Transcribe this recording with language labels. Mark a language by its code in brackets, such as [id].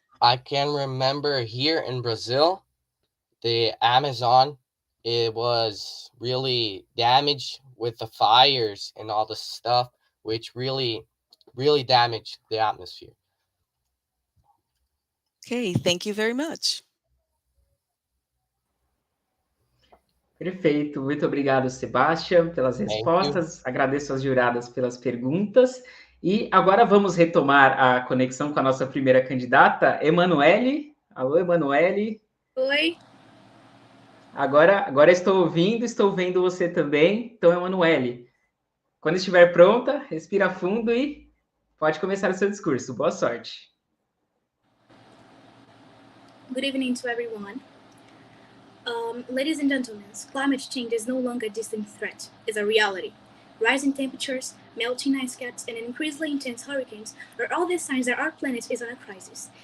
[en] I can remember here in Brazil, the Amazon, it was really damaged with the fires and all the stuff, which really damaged the atmosphere. Okay, thank you very much. [pt] Perfeito, muito obrigado, Sebastian, pelas respostas. Agradeço às juradas pelas perguntas. E agora vamos retomar a conexão com a nossa primeira candidata, Emanuele. Alô, Emanuele. Oi. Agora estou vendo você também. Então, Emanuele, quando estiver pronta, respira fundo e pode começar o seu discurso. Boa sorte. [en] Good evening to everyone. Ladies and gentlemen, climate change is no longer a distant threat, it's a reality. Rising temperatures, melting ice caps, and increasingly intense hurricanes are all the signs that our planet is on a crisis.